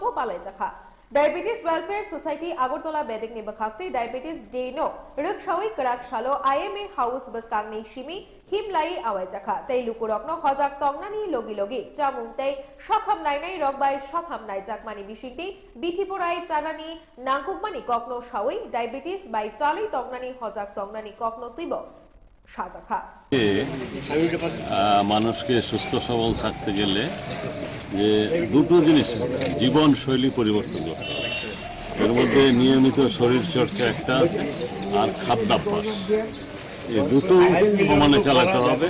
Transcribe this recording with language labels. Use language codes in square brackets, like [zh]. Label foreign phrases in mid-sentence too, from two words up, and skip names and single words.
[trp] पालायजाखा डायबेटिस वेलफेयर सोसाइटी आगरतला बेदिक नि बखाक्ति डायबेटिस डेनो रक्षावै कड़ाक शालो आईएमए हाउस बसकांगनि शिमी हिमलाई आवायजाखा तै लुकुरकनो हजाक तंगनानि लोगी लोगी चामुंगतै सखाम नायनाय रगबाय सखाम नायजाकमानि बिसिंति बिथिपुराय चानानि नांकुकमानि ककनो सावै डायबेटिस बाय चालै तंगनानि हजाक तंगनानि ककनो तिब সাজাখা [bn] মানুষকে সুস্থ সবল থাকতে গেলে যে দুটো জিনিস জীবন শৈলী পরিবর্তন করতে হবে। এর মধ্যে নিয়মিত শরীর চর্চা একটা আছে, আর খাদ্যাভ্যাস, এই দুটো সমানে চালাতে হবে।